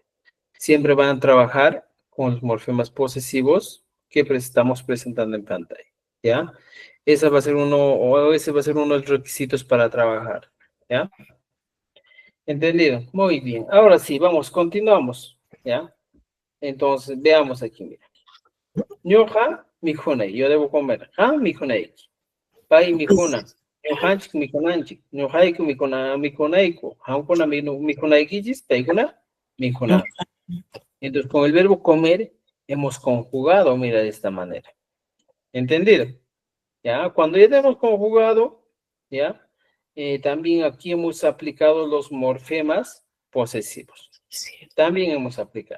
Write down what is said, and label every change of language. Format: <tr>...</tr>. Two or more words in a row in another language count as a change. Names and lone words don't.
<es>Siempre van a trabajar con los morfemas posesivos que estamos presentando en pantalla, ¿ya? Ese va a ser uno de los requisitos para trabajar, ¿ya? ¿Entendido? Muy bien. Ahora sí, vamos, continuamos, ¿ya? Entonces, veamos aquí, mira.</es> <qu>Ñuqa mikunay,</qu> <es>yo debo comer.</es> <qu>Mikunayki. Pay mikuna. Ñuqanchik mikunanchik. Ñuqayku mikunayku. Qamkuna mikunaykichis, paykuna mikuna.</qu> <es>Entonces, con el verbo comer hemos conjugado, mira, de esta manera. ¿Entendido? ¿Ya? Cuando ya tenemos conjugado, ¿ya? También aquí hemos aplicado los morfemas posesivos. También hemos aplicado.</es>